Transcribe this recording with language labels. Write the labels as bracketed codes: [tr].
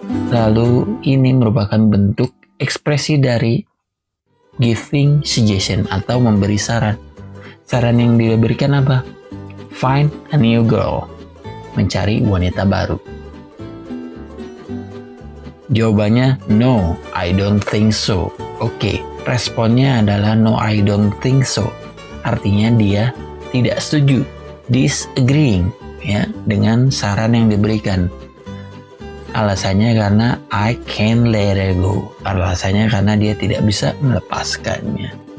[id] Lalu ini merupakan bentuk ekspresi dari giving suggestion atau memberi saran. Saran yang diberikan apa? [en] Find a new girl. [id] Mencari wanita baru. Jawabannya [en] no, I don't think so. [id] Oke, responnya adalah [en] no, I don't think so. [id] Artinya dia tidak setuju, disagreeing ya dengan saran yang diberikan. Alasannya karena [en] I can't let her go. [id] Alasannya karena dia tidak bisa melepaskannya.